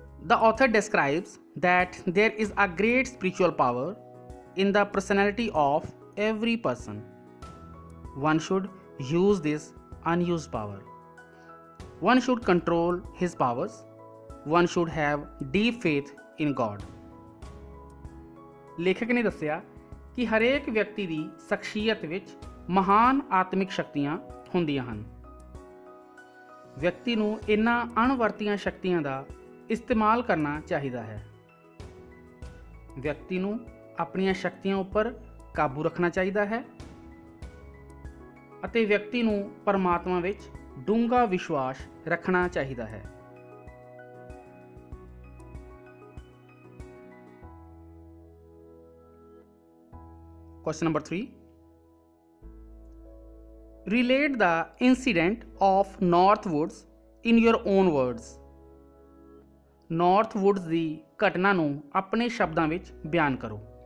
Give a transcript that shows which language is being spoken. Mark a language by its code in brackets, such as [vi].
[en] The author describes that there is a great spiritual power in the personality of every person. One should use this unused power. One should control his powers. One should have deep faith in God. [pa] ਲੇਖਕ ਨੇ ਦੱਸਿਆ ਕਿ ਹਰੇਕ ਵਿਅਕਤੀ ਦੀ ਸ਼ਖਸੀਅਤ ਵਿੱਚ ਮਹਾਨ ਆਤਮਿਕ ਸ਼ਕਤੀਆਂ ਹੁੰਦੀਆਂ ਹਨ। ਵਿਅਕਤੀ ਨੂੰ ਇਹਨਾਂ ਅਣਵਰਤੀਆਂ ਸ਼ਕਤੀਆਂ ਦਾ ਇਸਤੇਮਾਲ ਕਰਨਾ ਚਾਹੀਦਾ ਹੈ। ਵਿਅਕਤੀ ਨੂੰ ਆਪਣੀਆਂ ਸ਼ਕਤੀਆਂ ਉੱਪਰ ਕਾਬੂ ਰੱਖਣਾ ਚਾਹੀਦਾ ਹੈ ਅਤੇ ਵਿਅਕਤੀ ਨੂੰ ਪਰਮਾਤਮਾ ਵਿੱਚ ਡੂੰਘਾ ਵਿਸ਼ਵਾਸ ਰੱਖਣਾ ਚਾਹੀਦਾ ਹੈ। [en] Question number 3. Relate the incident of Northwoods in your own words. [pa] Northwoods ਦੀ ਘਟਨਾ ਨੂੰ ਆਪਣੇ ਸ਼ਬਦਾਂ ਵਿੱਚ ਬਿਆਨ ਕਰੋ।